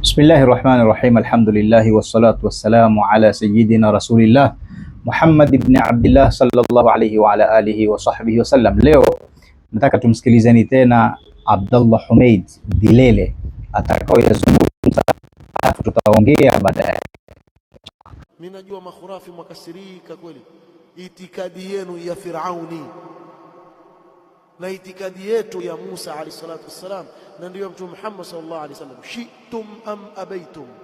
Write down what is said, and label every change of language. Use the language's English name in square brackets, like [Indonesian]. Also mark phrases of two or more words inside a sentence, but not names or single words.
[Arabic] بسم الله الرحمن الرحيم الحمد لله والصلاة والسلام على سيدنا رسول الله محمد بن عبد الله صلى الله عليه وعلى آله وصحبه وسلم. [Swahili] Leo nataka tumsikilizeni tena Abdullah Humaid Dilele atakaoyazungumza, tutaongea baadaye. Mimi najua makhurafi mwakasirika kweli, itikadi yenu ya Firauni na itikadi yetu ya Musa [Arabic] عليه الصلاة والسلام, [Swahili] na ndio Mtume Muhammad [Arabic] صلى الله عليه وسلم, شئتم أم أبيتم.